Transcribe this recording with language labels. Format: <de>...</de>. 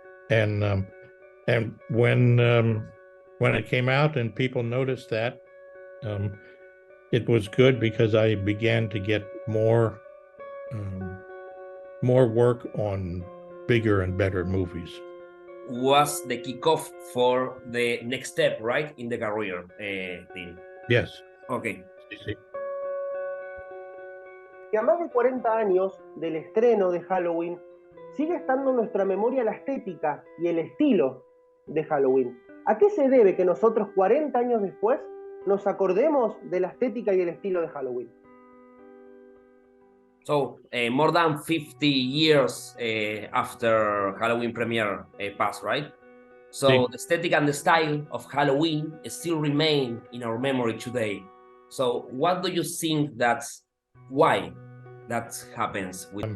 <en>And when it came out and people noticed that, it was good because I began to get more work on bigger and better movies. Was the kickoff for the next step, right, in the career thing? Yes. Okay.</en> <es>Sí. Que a más de 40 años del estreno de Halloween, sigue estando en nuestra memoria la estética y el estilo de Halloween. ¿A qué se debe que nosotros 40 años después nos acordemos de la estética y el estilo de Halloween?</es> <en>So, more than 50 years after Halloween premiere passed, right? So,</en> <es>Sí.</es> <en>the aesthetic and the style of Halloween still remain in our memory today. So, what do you think why that happens?</en>